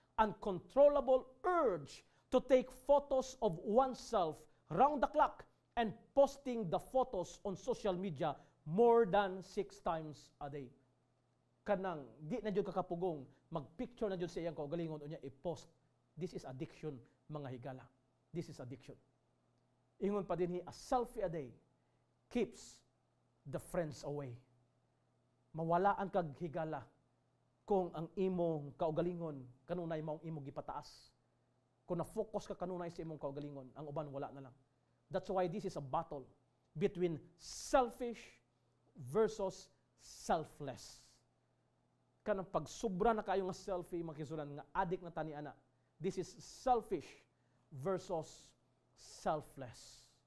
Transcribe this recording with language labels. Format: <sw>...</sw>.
<en>Uncontrollable urge to take photos of oneself round the clock and posting the photos on social media more than 6 times a day.</en> <ceb>Kanang di na jud kakapugong magpicture na jud sa iyang kaugalingon unya i-post.</ceb> <en>This is addiction,</en> <ceb>mga higala.</ceb> <en>This is addiction.</en> <ceb>Ingon pa dinhi,</ceb> <en>a selfie a day keeps the friends away.</en> <ceb>Mawalaan kag higala kung ang imong kaugalingon kanunay maong imong gipataas. Kung na-focus ka kanunay sa imong kaugalingon, ang uban wala na lang.</ceb> <en>That's why this is a battle between selfish versus selfless.</en> <ceb>Kanang pagsubra na kayo nga selfie, makisulan nga addict na tani ana.</ceb> <en>This is selfish versus selfless.</en>